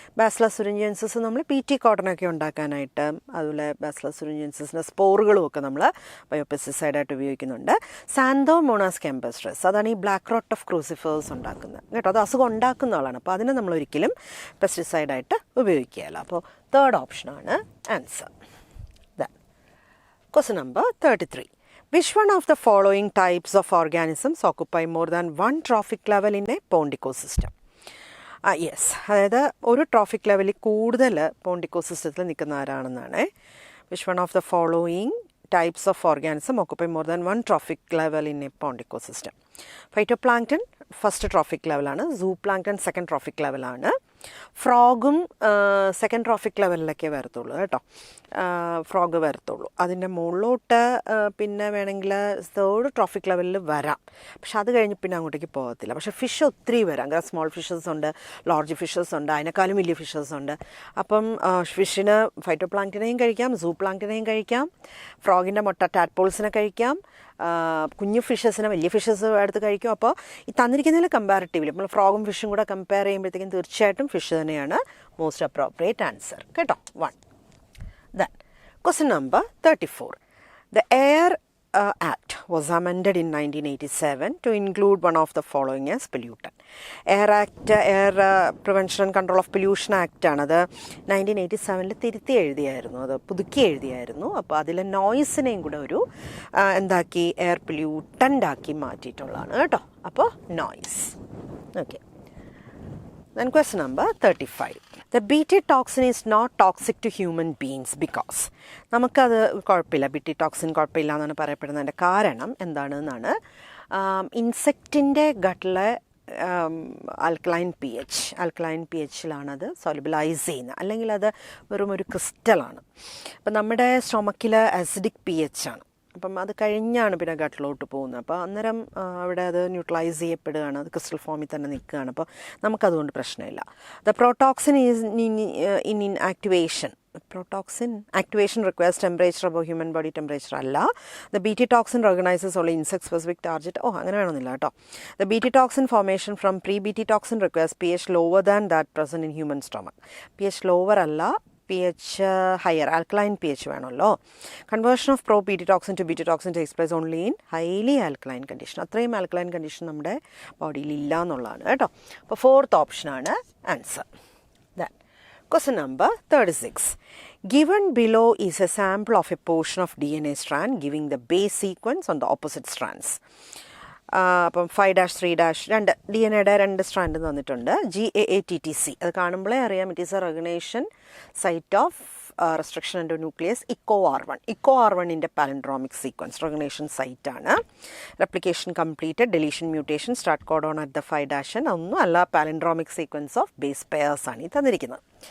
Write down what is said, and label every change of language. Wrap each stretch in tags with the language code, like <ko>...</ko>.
<ml>Bacillus തുരിഞ്ചിയൻസിസ് നമ്മൾ PT കോട്ടനൊക്കെ ഉണ്ടാക്കാനായിട്ട്, അതുപോലെ ബാസിലസ് തുരിഞ്ചിയൻസിൻ്റെ സ്പോറുകളും ഒക്കെ നമ്മൾ ബയോപെസ്റ്റിസൈഡായിട്ട് ഉപയോഗിക്കുന്നുണ്ട്. സാന്തോമോണാസ് ക്യാമ്പസ്ട്രസ്, അതാണ് ഈ ബ്ലാക്ക് റോട്ട് ഓഫ് ക്രൂസിഫേഴ്സ് ഉണ്ടാക്കുന്നത് കേട്ടോ. അത് അസുഖം ഉണ്ടാക്കുന്ന ആളാണ്. അപ്പോൾ അതിനെ നമ്മൾ ഒരിക്കലും പെസ്റ്റിസൈഡായിട്ട് ഉപയോഗിക്കുകയില്ല. അപ്പോൾ 3rd ഓപ്ഷനാണ് answer.</ml> <en>Then question number 33. Which one of the following types of organisms occupy more than one trophic level in a pond ecosystem?</en> <ml>Yes, അതായത് ഒരു ട്രോഫിക് ലെവലിൽ കൂടുതൽ പോണ്ട് ഇക്കോസിസ്റ്റത്തിൽ നിൽക്കുന്ന ആരാണെന്നാണ്.</ml> <en>Which one of the following types of organism occupy more than one trophic level in a pond ecosystem?</en> <ml>Phytoplankton first trophic ലെവലാണ്, സൂ plankton second trophic ലെവലാണ്, ഫ്രോഗും second trophic ലെവലിലൊക്കെ വരത്തുള്ളൂ കേട്ടോ. Frog വരത്തുള്ളൂ. അതിൻ്റെ മുകളിലോട്ട് പിന്നെ വേണമെങ്കിൽ 3rd ട്രോഫിക് ലെവലിൽ വരാം. പക്ഷെ അത് കഴിഞ്ഞ് പിന്നെ അങ്ങോട്ടേക്ക് പോകത്തില്ല. പക്ഷേ ഫിഷ് ഒത്തിരി വരാം. കാരണം സ്മോൾ ഫിഷസ് ഉണ്ട്, ലാർജ് ഫിഷസ് ഉണ്ട്, അതിനേക്കാളും വലിയ ഫിഷസ് ഉണ്ട്. അപ്പം ഫിഷിന് ഫൈറ്റോപ്ലാങ്ക്ടനെയും കഴിക്കാം, സൂ പ്ലാങ്ക്ടനെയും കഴിക്കാം, ഫ്രോഗിൻ്റെ മുട്ട ടാഡ്പോൾസിനെ കഴിക്കാം, കുഞ്ഞു ഫിഷസിനെ വലിയ ഫിഷസ് എടുത്ത് കഴിക്കും. അപ്പോൾ ഈ തന്നിരിക്കുന്നതിൽ കമ്പാരിറ്റീവ്ലി നമ്മൾ ഫ്രോഗും ഫിഷും കൂടെ കമ്പയർ ചെയ്യുമ്പോഴത്തേക്കും തീർച്ചയായിട്ടും ഫിഷ് തന്നെയാണ് മോസ്റ്റ് അപ്രോപ്രിയേറ്റ് ആൻസർ കേട്ടോ.</ml> <en>1. Then question number 34. The Air Act was amended in 1987 to include one of the following as pollutant.</en> <ml>Air Act, Air Prevention and Control of Pollution Act ആണത് 1987 തിരുത്തി എഴുതിയായിരുന്നു, അത് പുതുക്കി എഴുതിയായിരുന്നു. അപ്പോൾ അതിലെ നോയ്സിനെയും കൂടെ ഒരു എന്താക്കി എയർ പൊല്യൂട്ടൻ്റ് ആക്കി മാറ്റിയിട്ടുള്ളതാണ് കേട്ടോ.</ml> <en>അപ്പോൾ noise. Okay. Then question number 35. The BT toxin is not toxic to human beings because</en> <ml>നമുക്കത് കുഴപ്പമില്ല, BT toxin കുഴപ്പമില്ല എന്നാണ് പറയപ്പെടുന്നതിൻ്റെ കാരണം എന്താണെന്നാണ് ഇൻസെക്റ്റിൻ്റെ ഗട്ടിലെ ആൽക്കലൈൻ പി എച്ചിലാണത് സോലിബിലൈസ് ചെയ്യുന്നത്, അല്ലെങ്കിൽ അത് വെറും ഒരു ക്രിസ്റ്റലാണ്. അപ്പം നമ്മുടെ സ്റ്റൊമക്കിൽ അസിഡിക് പി എച്ച് ആണ്. അപ്പം അത് കഴിഞ്ഞാണ് പിന്നെ ഗട്ടിലോട്ട് പോകുന്നത്. അപ്പോൾ അന്നേരം അവിടെ അത് ന്യൂട്രലൈസ് ചെയ്യപ്പെടുകയാണ്, അത് ക്രിസ്റ്റൽ ഫോമിൽ തന്നെ നിൽക്കുകയാണ്. അപ്പോൾ നമുക്കതുകൊണ്ട് പ്രശ്നമില്ല.</ml> <en>The protoxin is in activation. Protoxin activation requires temperature above human body temperature</en> <ml>അല്ല.</ml> <en>The BT toxin organises only insect specific target.</en> <ml>അങ്ങനെ വേണമെന്നില്ല കേട്ടോ.</ml> <en>The BT toxin formation from pre BT toxin requires P H lower than that present in human stomach. P H lower അല്ല, P H higher, alkaline P H</en> <ml>വേണമല്ലോ.</ml> <en>Conversion of pro BT toxin to BT toxin takes place only in highly alkaline condition.</en> <ml>അത്രയും alkaline condition നമ്മുടെ ബോഡിയിൽ ഇല്ല എന്നുള്ളതാണ് കേട്ടോ. അപ്പോൾ 4th ഓപ്ഷനാണ് answer.</ml> <en>Then question number 36. Given below is a sample of a portion of DNA strand giving the base sequence on the opposite strands.</en> <ml>അപ്പം 5-3- രണ്ട് DNA-യുടെ 2 സ്ട്രാൻഡ് തന്നിട്ടുണ്ട്.</ml> <en>GAATTC</en> <ml>അത് കാണുമ്പോഴേ അറിയാം</ml> <en>It is a recognition site of restriction endonuclease EcoRI palindromic sequence recognition site ആണ്. Replication completed, deletion mutation, start codon at the 5'</en> <ml>ഒന്നും അല്ല,</ml> <en>palindromic sequence of base pairs ആണ്</en> <ml>ഈ തന്നിരിക്കുന്നത്.</ml>